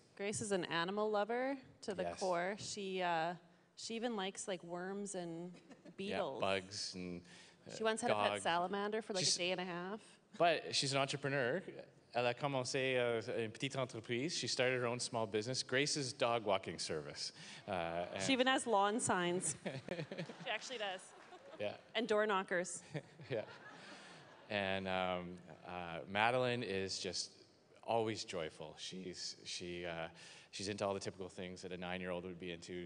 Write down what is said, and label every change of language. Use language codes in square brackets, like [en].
[en] Grace is an animal lover to the Yes. core. She even likes like worms and beetles. Yeah, bugs and She once had a pet dogs. salamander for like a day and a half. But she's an entrepreneur. [fr] Elle a commencé une petite entreprise. [en] She started her own small business, Grace's Dog Walking Service. She even has lawn signs. She actually does. Yeah. And door knockers. Yeah. And Madeline is just always joyful. She's into all the typical things that a 9-year-old would be into.